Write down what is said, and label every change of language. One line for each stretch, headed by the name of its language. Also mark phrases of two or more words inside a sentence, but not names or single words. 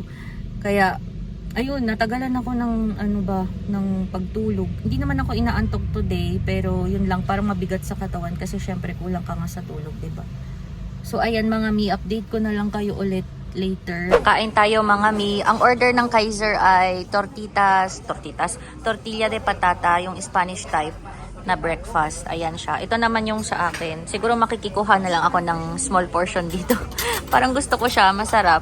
Filipino: Kaya, ayun, natagalan ako ng ng pagtulog. Hindi naman ako inaantok today, pero yun lang, parang mabigat sa katawan kasi syempre kulang ka nga sa tulog, 'di ba? So ayan mga mi, update ko na lang kayo ulit later. Kain tayo mga mi. Ang order ng Kaiser ay
Spanish: tortilla de patata,
Filipino: yung
English: Spanish type
Filipino: na breakfast. Ayan siya. Ito naman yung sa akin. Siguro makikikuha na lang ako ng
English: small portion
Filipino: dito. Parang gusto ko siya, masarap.